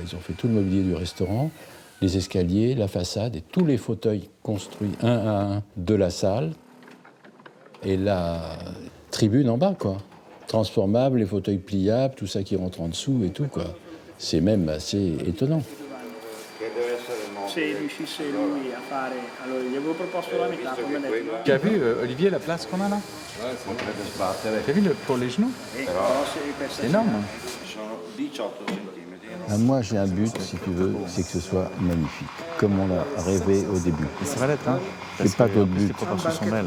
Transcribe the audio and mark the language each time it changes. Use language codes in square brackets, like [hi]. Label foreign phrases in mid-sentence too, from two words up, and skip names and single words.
[fr] Ils ont fait tout le mobilier du restaurant, les escaliers, la façade et tous les fauteuils construits un à un de la salle. Et la tribune en bas, quoi. Transformable, les fauteuils pliables, tout ça qui rentre en dessous et tout, quoi. C'est même assez étonnant. [it] Se riuscisse lui a fare, allora gli avevo proposto la metà, come ha detto. [fr] Tu as vu, Olivier, la place qu'on a là? Tu as vu pour les genoux? C'est énorme. Moi, j'ai un but, si tu veux, c'est que ce soit magnifique, comme on l'a rêvé au début. Ça va l'être, hein. C'est pas d'autre but. Les proportions sont belles.